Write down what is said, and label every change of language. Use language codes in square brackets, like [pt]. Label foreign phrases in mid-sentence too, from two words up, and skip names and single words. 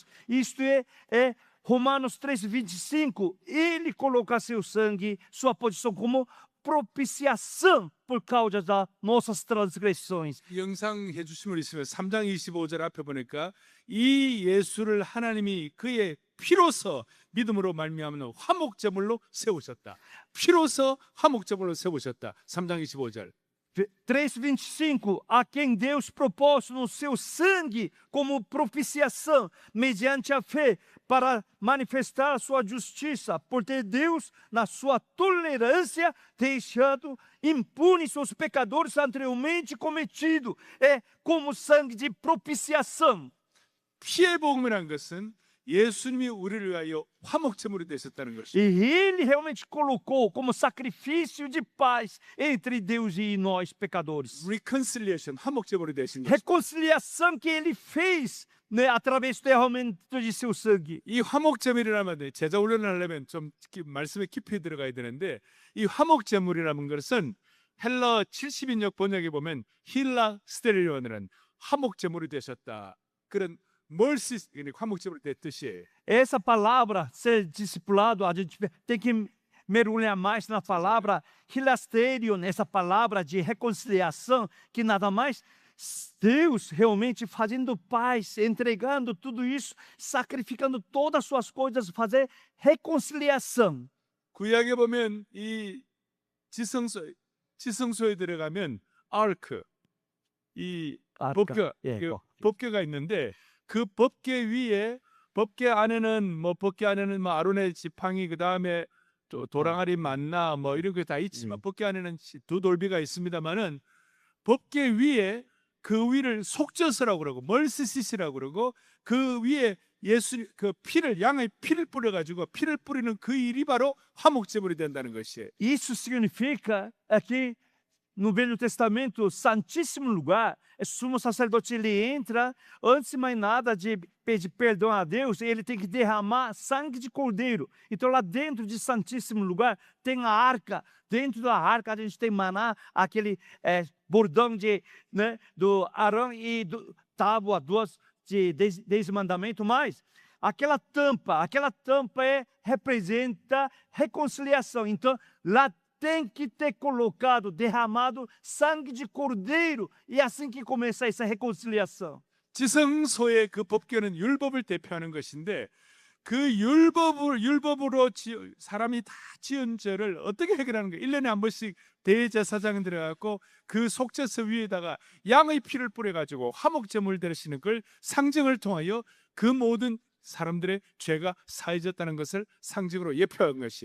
[pt] Isto é Romanos 3:25. Ele coloca seu sangue, sua posição como propiciação por causa das nossas transgressões. [ko] 이 영상 해주심을 있으면 3장 25절 앞에 보니까 이 예수를 하나님이 그의 피로서 믿음으로 말미암는 화목제물로 세우셨다. 피로서 화목제물로 세우셨다. 3장 25절. [pt] 3:25, a quem Deus propôs no seu sangue como propiciação, mediante a fé, para manifestar a sua justiça, por ter Deus, na sua tolerância, deixado impunes os pecadores anteriormente cometidos. É como sangue de propiciação. [ko] 피의 복음이라는 것은 예수님이 우리를 위하여 화목제물이 되셨다는 [pt] E [ko] 것입니다. [pt] ele realmente colocou como sacrifício de paz entre Deus e nós, pecadores. Reconciliation, [ko] 화목제물이 되신 것입니다. [pt] Reconciliação que ele fez, né, através do derramamento de seu sangue. [ko] 이 화목제물이라면 제자 훈련을 하려면 좀 말씀에 깊이 들어가야 되는데 이 화목제물이라는 것은 헬러 70인역 번역에 보면 힐라 스테리온이라는 화목제물이 되셨다. 그런 멀시 화목제물이 된 뜻이에요. [pt] Essa palavra, ser discipulado, a gente tem que mergulhar mais na palavra hilasterion, essa palavra de reconciliação, que nada mais Deus realmente fazendo paz, entregando tudo isso, sacrificando todas as suas coisas, fazer reconciliação. [ko] 구약에 보면 이 지성소에 들어가면 아르크, 이 법궤, 법궤가 있는데 그 법궤 위에 법궤 안에는 뭐 아론의 지팡이 그 다음에 또 도랑아리 만나 뭐 이런 게 다 있지만 법궤 안에는 두 돌비가 있습니다만은 법궤 위에 그 위를 속죄서라고 그러고 멀시시라고 그러고 그 위에 예수 그 피를 양의 피를 뿌려가지고 피를 뿌리는 그 일이 바로 화목제물이 된다는 것이에요. [pt] Isso significa que no Velho Testamento, Santíssimo Lugar, o sumo sacerdote ele entra, antes de mais nada de pedir perdão a Deus, ele tem que derramar sangue de cordeiro. Então lá dentro de Santíssimo Lugar tem a arca. Dentro da arca a gente tem maná, aquele bordão né, do Arão e do tábua, duas de 10 mandamentos, mas aquela tampa representa reconciliação. Então lá tem que ter colocado, derramado sangue de cordeiro, e assim que começa essa reconciliação. [ko] 지성소의 그 법궤는 율법을 대표하는 것인데 그 율법으로 사람이 다 지은 죄를 어떻게 해결하는 거예요? 1년에 한 번씩 대제사장이 들어가고 그 속죄서 위에다가 양의 피를 뿌려가지고 화목제물 되시는 걸 상징을 통하여 그 모든 사람들의 죄가 사해졌다는 것을 상징으로 예표한 것이에요.